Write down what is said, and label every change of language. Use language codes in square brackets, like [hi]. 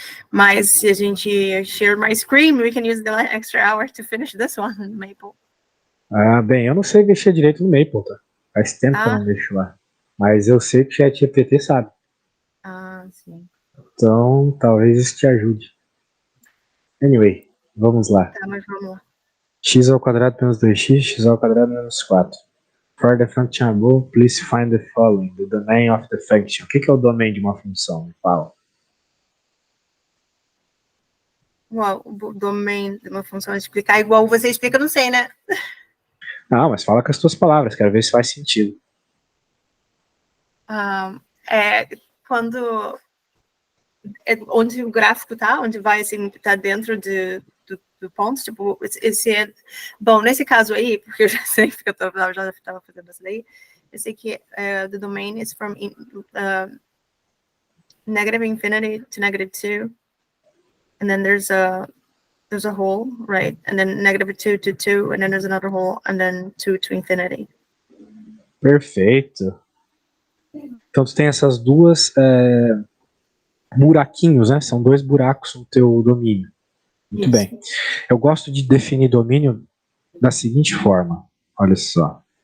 [pt] Mas se a gente [en] share my screen, we can use the extra hour to finish this one in Maple. [pt] Ah, bem, eu não sei mexer direito no Maple, tá? Faz tempo que eu não mexo lá. Mas eu sei que o ChatGPT sabe. Ah, sim. Então, talvez isso te ajude. Anyway, vamos lá. Tá, mas vamos lá. X ao quadrado menos 2x, x ao quadrado menos 4. [en] For the function above, please find the following, the domain of the function. [pt] O que é o domain de uma função? Me fala. Uau, o domain de uma função explicar igual você explica, eu não sei, né? Não, mas fala com as tuas palavras, quero ver se faz sentido. É quando onde o gráfico tá, onde vai assim, tá dentro do ponto, tipo, esse é bom, nesse caso aí, porque eu já sei que eu já estava fazendo isso daí, eu sei que [en] the domain is from negative infinity to negative 2, and then there's a hole, right? And then negative 2 to 2, and then there's another hole, and then 2 to infinity. [pt] Perfeito. Então tu tem essas duas buraquinhos, né? São dois buracos no teu domínio. Muito bem. Eu gosto de definir domínio da seguinte forma. Olha só.